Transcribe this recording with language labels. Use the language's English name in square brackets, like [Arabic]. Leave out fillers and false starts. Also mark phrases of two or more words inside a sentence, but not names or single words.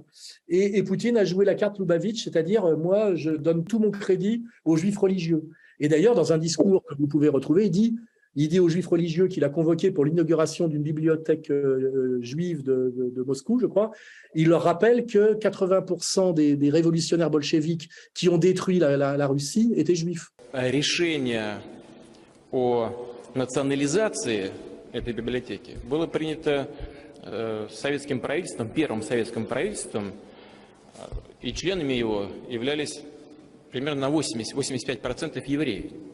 [French] Et Poutine a joué la carte Loubavitch, c'est-à-dire, moi, je donne tout mon crédit aux juifs religieux. Et d'ailleurs, dans un discours que vous pouvez retrouver, il dit aux juifs religieux qu'il a convoqués pour l'inauguration d'une bibliothèque juive de Moscou, je crois. Il leur rappelle que 80% des révolutionnaires bolcheviques qui ont détruit la Russie étaient juifs. [Russian] Решение о национализации этой библиотеки было принято советским правительством, первым советским правительством, и членами его являлись примерно на 80-85% евреи.